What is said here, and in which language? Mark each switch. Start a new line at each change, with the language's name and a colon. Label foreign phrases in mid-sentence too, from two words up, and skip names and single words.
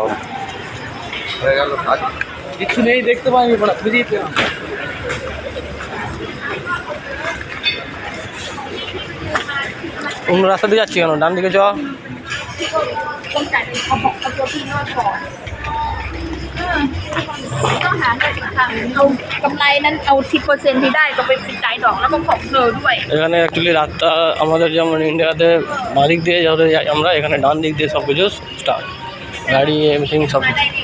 Bangla: কিছু নেই, দেখতে পাইনি, অন্য রাস্তা দিয়ে যাচ্ছি কেন? ডান দিকে চ।
Thai: ต้องหาเงินอีกทางเอากำไรนั้นเอา10%ที่ได้ก็ไปจ่ายดอกแล้วก็ของเธอด้วย
Bangla: এখানে অ্যাকচুয়ালি রাস্তা আমাদের যেমন ইন্ডিয়াতে বাঁ দিক দিয়ে যাতে যাই আমরা, এখানে ডান দিক দিয়ে সব কিছু স্টার্ট, গাড়ি এভরিথিং সব কিছু।